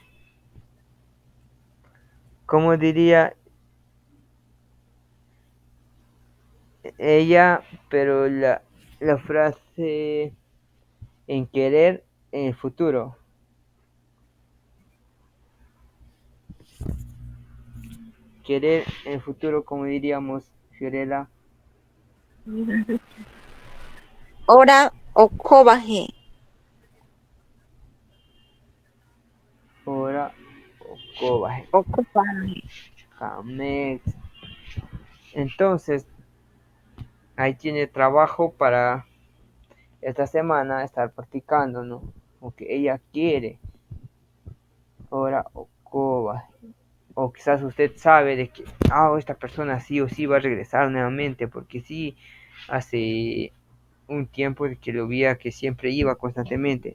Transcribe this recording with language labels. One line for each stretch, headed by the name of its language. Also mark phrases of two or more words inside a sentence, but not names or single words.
Spanish: ¿Cómo diría ella, pero la frase en querer en el futuro? Querer en el futuro, como diríamos, Fiorella.
Asháninka: Ora o cobaje. Ora o cobaje. O cobaje. Jamex.
Spanish: Entonces, ahí tiene trabajo para esta semana estar practicando, ¿no? Porque ella quiere.
Asháninka: Ora o cobaje.
Spanish: O quizás usted sabe de que, esta persona sí o sí va a regresar nuevamente, porque sí, hace un tiempo de que lo veía que siempre iba constantemente.